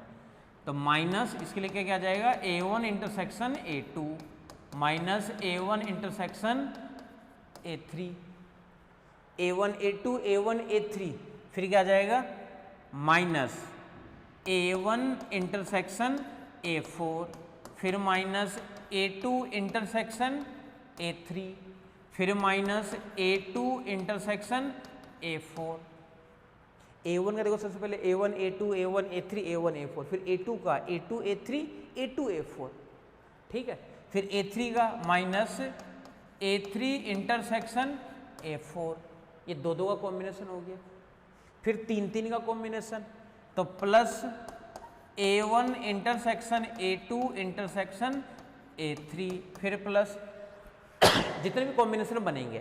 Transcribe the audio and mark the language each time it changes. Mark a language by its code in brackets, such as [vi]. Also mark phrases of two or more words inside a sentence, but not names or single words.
[hi] तो माइनस इसके लिए क्या आ जाएगा A1 इंटरसेक्शन A2 माइनस A1 इंटरसेक्शन A3, A1 A2 A1 A3, फिर क्या आ जाएगा माइनस A1 इंटरसेक्शन A4, फिर माइनस A2 इंटरसेक्शन A3, फिर माइनस A2 इंटरसेक्शन A4। A1 का देखो सबसे पहले A1 A2 A1 A3 A1 A4, फिर A2 का A2 A3 A2 A4। ठीक है, फिर A3 का माइनस A3 इंटरसेक्शन A4, ये दो दो का कॉम्बिनेशन हो गया। फिर 3 3 का कॉम्बिनेशन, तो प्लस A1 इंटरसेक्शन A2 इंटरसेक्शन A3, फिर प्लस जितने भी कॉम्बिनेशन बनेंगे।